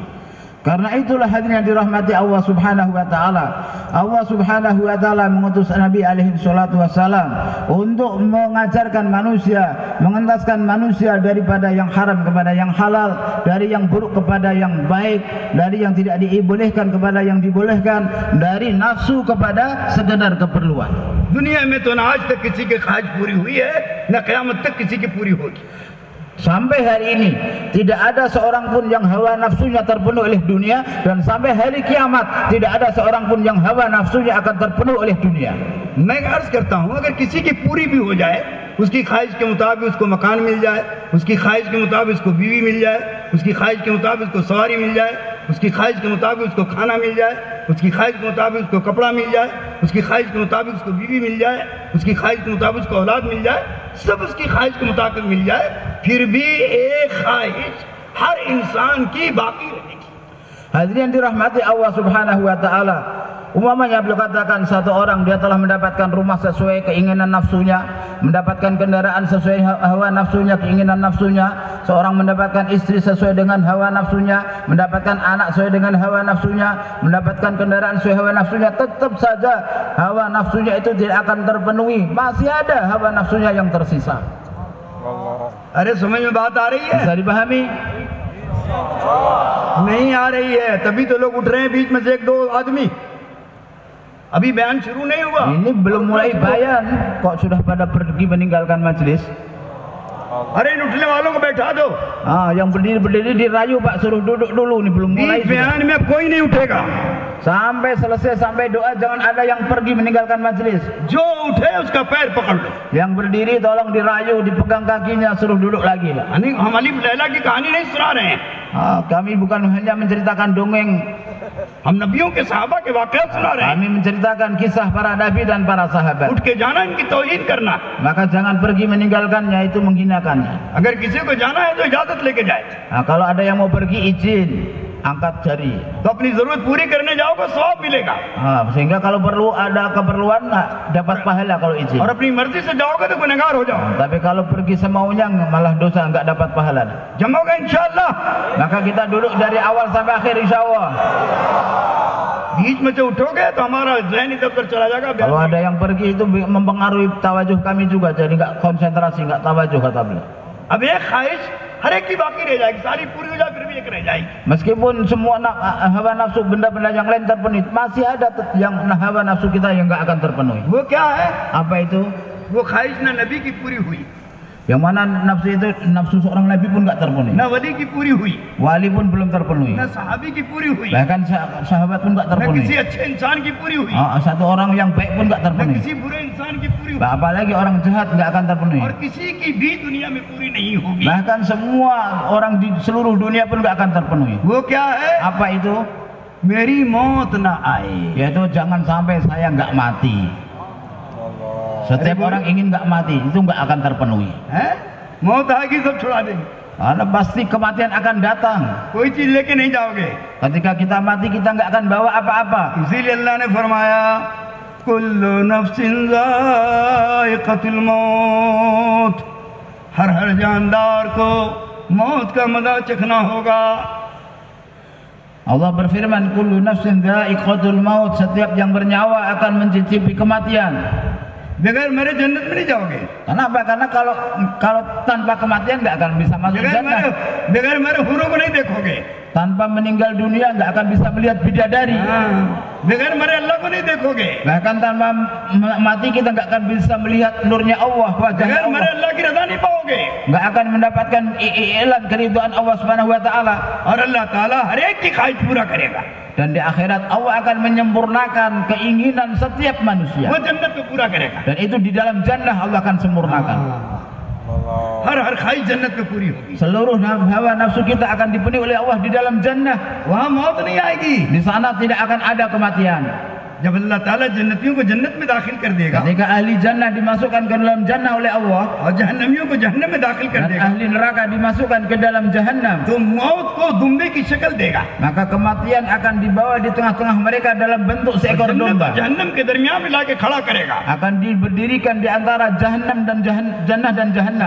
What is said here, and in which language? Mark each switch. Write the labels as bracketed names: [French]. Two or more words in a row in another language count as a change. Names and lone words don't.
[Indonesian] Karena itulah hadirin yang dirahmati Allah [Arabic] سبحانه وتعالى. [Indonesian] Allah [Arabic] سبحانه وتعالى [Indonesian] mengutus Nabi [Arabic] عليه الصلاة والسلام [Indonesian] untuk mengajarkan manusia, mengentaskan manusia daripada yang haram kepada yang halal, dari yang buruk kepada yang baik, dari yang tidak dibolehkan kepada yang dibolehkan, dari nafsu kepada sekedar keperluan. [Hindi] दुनिया में तो ना आज तक किसी की ख्वाहिश पूरी हुई है, न क़यामत तक किसी की पूरी होगी। [Indonesian] Sampai hari ini tidak ada seorang pun yang hawa nafsunya terpenuhi oleh dunia, dan sampai hari kiamat tidak ada seorang pun yang hawa nafsunya akan terpenuhi oleh dunia. [Hindi] मैं अर्ज करता हूँ, अगर किसी की पूरी भी हो जाए, उसकी ख्वाहिश के मुताबिक उसको मकान मिल जाए, उसकी ख्वाहिश के मुताबिक उसको बीवी मिल जाए, उसकी ख्वाहिश के मुताबिक उसको सवारी मिल जाए, उसकी ख्वाहिश के मुताबिक उसको खाना मिल जाए, उसकी ख्वाहिश के मुताबिक उसको कपड़ा मिल जाए, उसकी ख्वाहिश के मुताबिक उसको बीवी मिल जाए, उसकी ख्वाहिश के मुताबिक उसको औलाद मिल जाए, सब उसकी ख्वाहिश के मुताबिक मिल जाए, फिर भी एक ख्वाहिश हर इंसान की बाकी रहेगी। [Indonesian] Hadirin dirahmati Allah [Arabic] سبحانه وتعالى. [Indonesian] Umpamanya beliau katakan satu orang dia telah mendapatkan rumah sesuai keinginan nafsunya, mendapatkan kendaraan sesuai hawa nafsunya, keinginan nafsunya, seorang mendapatkan istri sesuai dengan hawa nafsunya, mendapatkan anak sesuai dengan hawa nafsunya, mendapatkan kendaraan sesuai hawa nafsunya, tetap saja hawa nafsunya itu tidak akan terpenuhi, masih ada hawa nafsunya yang tersisa. [Hindi] अरे समझ में बात आ रही है? [Indonesian] Bisa dipahami? [Hindi] नहीं आ रही है, तभी तो लोग उठ रहे हैं बीच में से 1-2 आदमी। अभी बयान शुरू नहीं हुआ। [Indonesian] Ini belum mulai bayan kok sudah pada pergi meninggalkan majelis. [Hindi] अरे इन उठने वालों को बैठा दो। [Indonesian] Yang berdiri dirayu Pak, suruh duduk dulu, ini belum mulai. [Hindi] बीच बयान में अब कोई नहीं उठेगा। [Indonesian] Sampai selesai, sampai doa, jangan ada yang pergi meninggalkan majelis. [Hindi] जो उठे उसका पैर पकड़ लो। [Indonesian] Yang berdiri tolong dirayu, dipegang kakinya, suruh duduk lagi Pak. [Hindi] हम अलीफ लैला की कहानी नहीं सुना रहे हैं, [Indonesian] Kami bukan hanya menceritakan dongeng, [Hindi] हम नबियों के सहाबा के वाक़या सुना रहे हैं। [Indonesian] kami menceritakan kisah para nabi dan para sahabat. [Hindi] उठ के जाना, इनकी तौहीन करना। [Indonesian] Maka jangan pergi meninggalkannya, itu menghinakannya. [Hindi] अगर किसी को जाना है तो इजाजत लेके जाए। [Indonesian] Kalau ada yang mau pergi, izin, angkat jari. [Hindi] तो अपनी जरूरत पूरी करने जाओगे, सवाब मिलेगा। [Indonesian] Sehingga kalau perlu ada keperluan nggak dapat pahala kalau izin. [Hindi] और अपनी मर्जी से जाओगे तो गुनहगार हो जाओ। [Indonesian] Tapi kalau pergi semaunya malah dosa, nggak dapat pahala. [Hindi] जमोगे इंशाअल्लाह। [Indonesian] Maka kita duduk dari awal sampai akhir [Arabic] إن شاء الله. [Hindi] बीच में से उठोगे तो हमारा ज़हन इधर उधर चला जाएगा। [Indonesian] Kalau ada yang pergi itu mempengaruhi tawajuh kami juga, jadi nggak konsentrasi, nggak tawajuh kata beliau. [Hindi] अब एक ख्वाहिश हर एक की बाकी रह जाएगी, सारी पूरी हो जाए फिर भी एक रह जाएगी। [Indonesian] Meskipun semua hawa nafsu benda-benda yang lain terpenuhi, masih ada yang hawa nafsu kita yang nggak akan terpenuhi. [Hindi] वो क्या है? [Indonesian] Apa itu? [Hindi] वो ख्वाहिश ना नबी की पूरी हुई, [Indonesian] Yang mana nafsu itu, nafsu seorang nabi pun nggak terpenuhi, [Hindi] ना वली की पूरी हुई, [Indonesian] wali pun belum terpenuhi, [Hindi] ना सहाबी की पूरी हुई, [Indonesian] bahkan sahabat pun nggak [Hindi] ना किसी [Indonesian] terpenuhi. [Hindi] अच्छे इंसान की पूरी हुई, [Indonesian] Satu orang yang baik pun nggak [Hindi] ना [Indonesian] terpenuhi, [Hindi] किसी बुरे इंसान की पूरी हुई, [Indonesian] apalagi orang jahat nggak akan terpenuhi. [Hindi] और किसी की भी दुनिया में पूरी नहीं होगी। [Indonesian] Bahkan semua orang di seluruh dunia pun nggak akan terpenuhi. [Hindi] वो क्या है? [Indonesian] Apa itu? [Hindi] मेरी मौत ना आए। [Indonesian] Yaitu jangan sampai saya nggak mati. Setiap orang ingin nggak mati, itu nggak akan terpenuhi. [Hindi] है? मौत आएगी सब छुड़ा देंगे, [Indonesian] Karena pasti kematian akan datang. [Hindi] कोई चीज लेके नहीं जाओगे। [Indonesian] Ketika kita mati, kita nggak akan bawa apa-apa. [Hindi] इसीलिए अल्लाह ने फरमाया [Arabic] كل نفس ذائقة الموت, [Hindi] हर जानदार को मौत का मज़ा चखना होगा। [Indonesian] Allah berfirman, [Arabic] كل نفس ذائقة الموت, [Indonesian] setiap yang bernyawa akan mencicipi kematian. [Hindi] बगैर मरे जन्नत में नहीं जाओगे। [Indonesian] Kenapa? Karena kalau tanpa kematian nggak akan bisa masuk jannah. [Hindi] बगैर मरे हुरों को नहीं देखोगे। [Indonesian] Tanpa meninggal dunia nggak akan bisa melihat bidadari. [Hindi] बगैर मरे अल्लाह को नहीं देखोगे। [Indonesian] Bahkan tanpa mati kita nggak akan bisa melihat nurnya Allah, wajahnya [Hindi] बगैर मरे [Indonesian] Allah. [Hindi] अल्लाह की रज़ा नहीं पाओगे। [Indonesian] Nggak akan mendapatkan i'lan keridhaan Allah [Arabic] سبحانه وتعالى. [Hindi] और अल्लाह ताला हर एक की ख्वाहिश पूरा करेगा। [Indonesian] Dan di akhirat Allah akan menyempurnakan keinginan setiap manusia. [Hindi] वो जन्नत में पूरा करेगा। [Indonesian] Dan itu di dalam jannah Allah akan sempurnakan. [Hindi] हर ख्वाहिश जन्नत में पूरी होगी। [Indonesian] Seluruh hawa nafsu kita akan dipenuhi oleh Allah di dalam jannah. [Hindi] वहाँ मौत नहीं आएगी। [Indonesian] Di sana tidak akan ada kematian. [Hindi] जब अल्लाह ताला जन्नतियों को जन्नत में दाखिल कर देगा [Indonesian] Ketika ahli jannah dimasukkan ke dalam jannah oleh Allah, [Hindi] और जहन्नमियों को जहन्नम में दाखिल कर [Indonesian] dan [Hindi] देगा, [Indonesian] ahli neraka dimasukkan ke dalam jahannam, [Hindi] तो मौत को दुम्बे की शक्ल देगा। [Indonesian] maka kematian akan dibawa di tengah-tengah mereka dalam bentuk [Hindi] और [Indonesian] seekor [Hindi] जन्नत [Indonesian] domba. [Hindi] और जहन्नम के दरमियान में लाके खड़ा करेगा। [Indonesian] Akan diberdirikan di antara jahannam dan jannah dan jahannam.